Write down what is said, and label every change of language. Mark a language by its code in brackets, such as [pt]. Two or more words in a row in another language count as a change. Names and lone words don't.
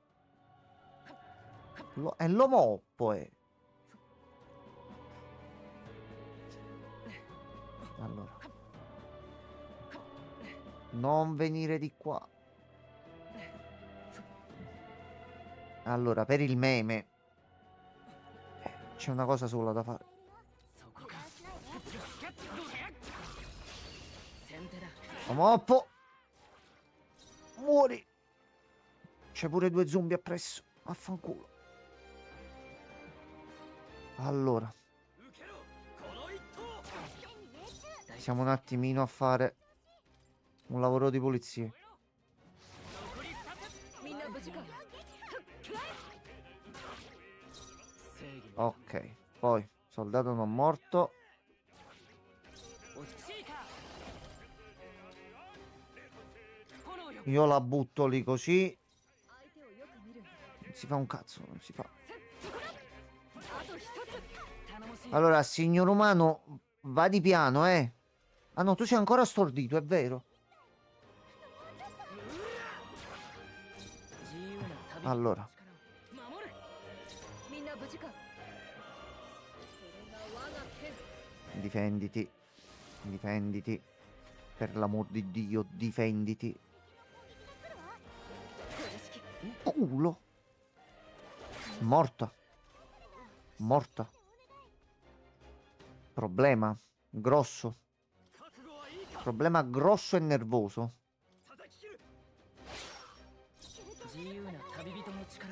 [it] È l'omoppo, Allora. Non venire di qua. Allora, per il meme c'è una cosa sola da fare. [ja] そこかどうだ先手だ [it] Omoppo! Muori! C'è pure due zombie appresso. Affanculo. Allora, [ja] 受けろこの一投 [it] siamo un attimino a fare un lavoro di pulizia. [ja] 残り2つみんな無事か正義の [it] Ok, poi soldato non morto. [ja] 落ち着いか炎よ [it] Io la butto lì così. [ja] 相手をよく見る。 [it] Non si fa un cazzo, non si fa. [ja] あと一つ頼もしい [it] Allora, signor umano, va di piano, eh. Ah no, tu sei ancora stordito, è vero. [ja] 自由な旅 [it] Allora, [ja] 守るみんな無事かこれが我が剣 [it] difenditi. Difenditi. Per l'amor di Dio, difenditi. Culo. Morta. Morta. Problema grosso. [ja] 覚悟はいいか [it] Problema grosso e nervoso. [ja] 叩き切る自由な旅人の力を